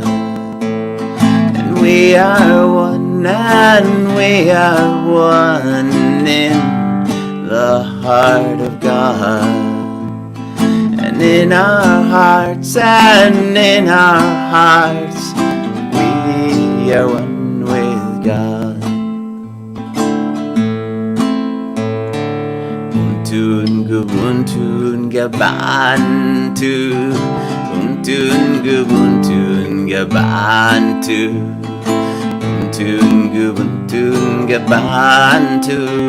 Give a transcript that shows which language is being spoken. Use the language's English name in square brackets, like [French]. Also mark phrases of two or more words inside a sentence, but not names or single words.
[English] And we are one, and we are one in the heart of God. And in our hearts, and in our hearts, we are one with God. [Zulu] Untun gubuntun gabantu, untun gubuntun gabantu, untun gubuntun gabantu,